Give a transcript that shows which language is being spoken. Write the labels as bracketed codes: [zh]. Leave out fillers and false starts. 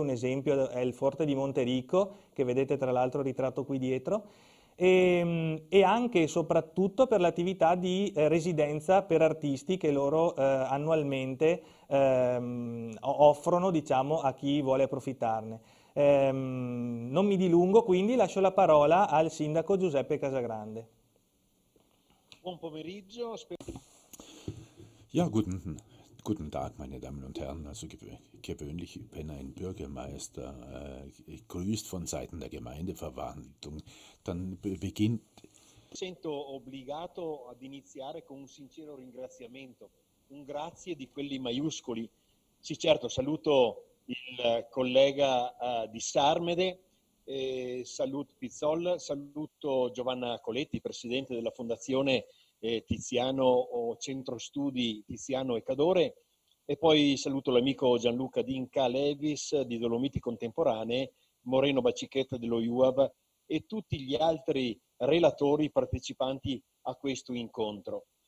[it] Un esempio è il Forte di Monterico, che vedete tra l'altro ritratto qui dietro, e anche e soprattutto per l'attività di residenza per artisti che loro annualmente offrono, diciamo, a chi vuole approfittarne. Non mi dilungo, quindi lascio la parola al sindaco Giuseppe Casagrande. Buon pomeriggio. [de] Ja, guten Tag, meine Damen und Herren. Also gewöhnlich, wenn ein Bürgermeister grüßt von Seiten der Gemeindeverwaltung, dann beginnt. [it] Mi sento obbligato ad iniziare con un sincero ringraziamento, un grazie di quelli maiuscoli. Sì, certo, saluto il collega di Sarmede, saluto Pizzol, saluto Giovanna Coletti, presidente della Fondazione Tiziano Centro Studi Tiziano e Cadore, e poi saluto l'amico Gianluca Dinca Levis di Dolomiti Contemporanee, Moreno Bacichetta dello IUAV e tutti gli altri relatori partecipanti a questo incontro.